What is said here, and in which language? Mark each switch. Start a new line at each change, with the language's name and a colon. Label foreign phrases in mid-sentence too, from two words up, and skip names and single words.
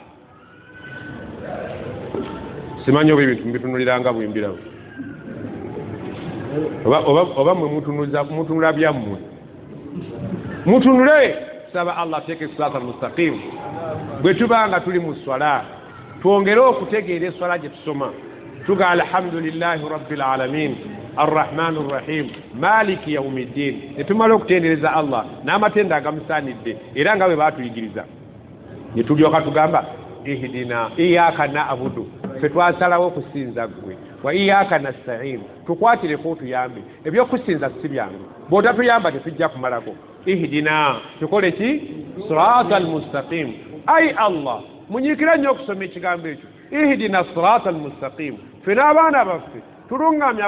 Ganda: simanyi oba ebintu mbitunuliranga bwimbirawo oba mwe mutunula byammwe mutunule saba Allah ateeke
Arabic: صراط المستقيم
Ganda: bwe tubanga tuli mu swala twongere okutegeera eswala gye tusoma tuga
Arabic: الحمد لله رب العالمين الرحمن الرحيم مالك يوم الدين
Ganda: ne tumala okutendereza Allah n'amatenda agamusaanidde era nga bwe baatuyigiriza ne tulyoka tugamba
Arabic: اهدنا إياك نعبد
Ganda: ffe twasalawo okusinza ggwe
Arabic: وإياك نستعين
Ganda: tukwatireko otuyambe ebyokusinza si byangu bw'otatuyamba tetujja kumalako ihdina tukole ki
Arabic: صراط المستقيم
Ganda: ay Allah munyiikira nnyo okusoma ekigambo ekyo
Arabic: اهدنا صراط المستقيم
Ganda: ffe n'abaana baffe tulungamya